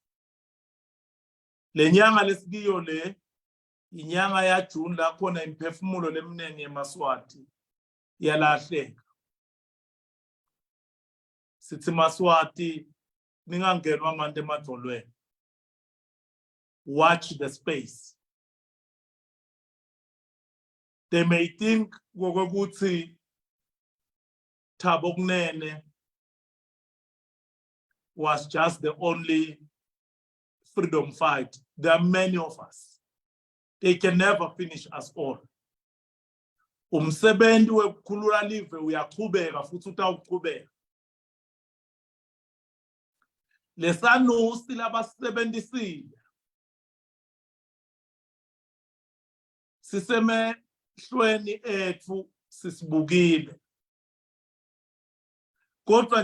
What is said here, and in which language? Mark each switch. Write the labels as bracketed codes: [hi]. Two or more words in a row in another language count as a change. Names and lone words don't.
[ss] Lenyanga lesikiyo le inyanga ya June la khona imphefumulo lemnengi eMaswati yalahleka. Sithi Maswati ningangenwa manje emadolweni. [en] Watch the space. They may think ngokuthi Thabo Kunene was just the only freedom fight. There are many of us. They can never finish us all. [ss] Umsebenzi wekukhulula live uyaqhubeka futhi utawuqhubeka. Lesanusi labasebenzisile sisemehlweni ethu sisibukile kodwa